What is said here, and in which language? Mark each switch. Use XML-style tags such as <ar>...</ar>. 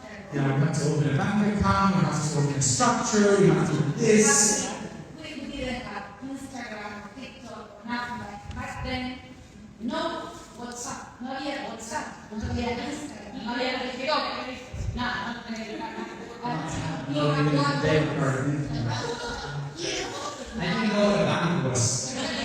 <en>You know, we have to open a bank account, we have to open a structure, we have to do this. We didn't have Instagram, TikTok, nothing like back then. No WhatsApp,</en> <es>no había WhatsApp, no había Instagram, no había TikTok, nada, no tenía nada.</es> <en>I'm not even a debit card or anything. I didn't know what a bank was.</en>